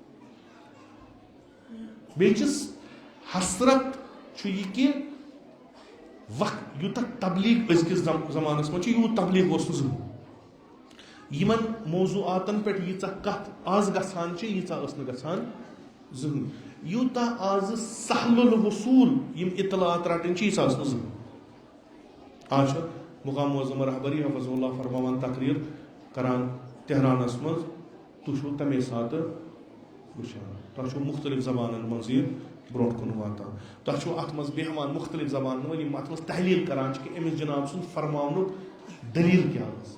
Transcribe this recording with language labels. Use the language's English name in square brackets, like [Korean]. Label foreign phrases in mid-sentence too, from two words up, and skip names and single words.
[Kashmiri] بیٚیہِ چھِس حسرت چھُ یہِ کہِ وقت یوٗتاہ تبلیغ أزکِس زمانس منٛز چھُ یوٗت تبلیغ اوس نہٕ زٕہٕنۍ. یِمن موضوعاتن پٮ۪ٹھ ییٖژاہ کتھ آز گژھان چھِ ییٖژاہ ٲس نہٕ گژھان زٕہٕنۍ. یوٗتاہ آزٕ [Arabic] سہل الوصوٗل [Kashmiri] یِم اطلاعات رٹٕنۍ چھِ ییٖژاہ ٲس نہٕ زٕہٕنۍ. آز چھُ مقام معظم رہبری [Arabic] حفظ اللہ [Kashmiri] فرماوان تقریر کران تہرانس منٛز. تُہۍ چھِو تمے ساتہٕ وٕچھان. تۄہہِ چھُو مختلف زبانن منٛز یہِ برونٛٹھ کُن واتان. تۄہہِ چھُو اتھ منٛز بیٚہوان مختلف زبانن منٛز یِم اتھ منٛز تحلیل کران چھِ کہِ أمِس جناب سُنٛد فرماونُک دلیٖل کیٛاہ ٲس.